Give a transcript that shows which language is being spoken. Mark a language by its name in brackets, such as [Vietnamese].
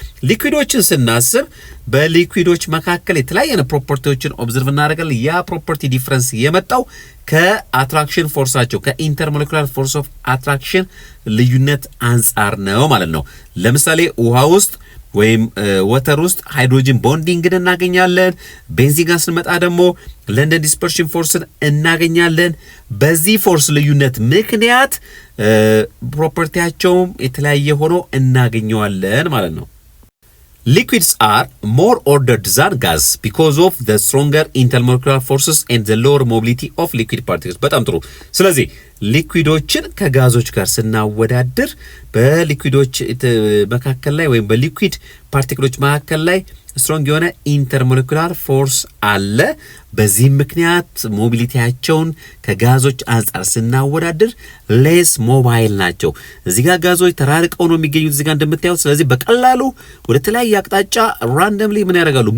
[Amharic] ሊኩዊዶችን ስናስብ በሊኩዊዶች መካከል የተለያየ ፕሮፐርቲዎችን ኦብዘርቭ እናደርጋለን። ያ ፕሮፐርቲ ዲፈረንስ የመጣው ከአትራክሽን ፎርሳቸው ከኢንተርሞለኪውላር ፎርስ ኦፍ አትራክሽን ልዩነት አንጻር ነው ማለት ነው። ለምሳሌ ውሃ ውስጥ ወይም ወተር ውስጥ ሃይድሮጅን ቦንዲንግን እናገኛለን። ቤንዚን ጋር ስንመጣ ደግሞ ለንደን ዲስፐርሽን ፎርስን እናገኛለን። በዚህ ፎርስ ልዩነት ምክንያት ፕሮፐርቲያቸውም የተለያየ ሆኖ እናገኘዋለን ማለት ነው። [English] Liquids are more ordered than gas because of the stronger intermolecular forces and the lower mobility of liquid particles. [Amharic] በጣም ጥሩ። ስለዚህ ሊኩዊዶችን ከጋዞች ጋር ስናወዳድር በሊኩዊዶች መካከል ላይ ወይም በሊኩዊድ ፓርቲክሎች መካከል ላይ ስትሮንግ የሆነ ኢንተርሞለኩላር ፎርስ አለ። በዚህ ምክንያት ሞቢሊቲያቸውን ከጋዞች አንፃር ስናወዳድር ሌስ ሞባይል ናቸው። እዚህ ጋር ጋዞች ተራርቀው ነው የሚገኙት እዚህ ጋር እንደምታዩት። ስለዚህ በቀላሉ ወደ ተለያየ አቅጣጫ ራንደምሊ ምን ያደርጋሉ?